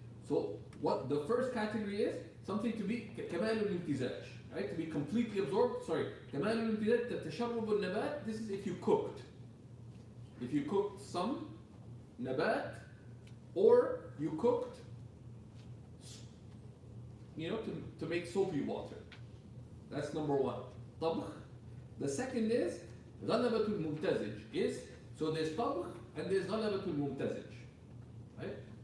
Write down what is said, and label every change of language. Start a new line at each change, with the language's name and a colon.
English: So what the first category is, something to be
Arabic: كمال الامتزاج,
English: right? To be completely absorbed. Sorry,
Arabic: كمال الامتزاج تشرب النبات.
English: This is if you cooked. If you cooked some nabat, or you cooked, to make soapy water. That's number one. طبخ. The second is
Arabic: غلبة الممتزج.
English: So there's طبخ and there's غلبة الممتزج, right?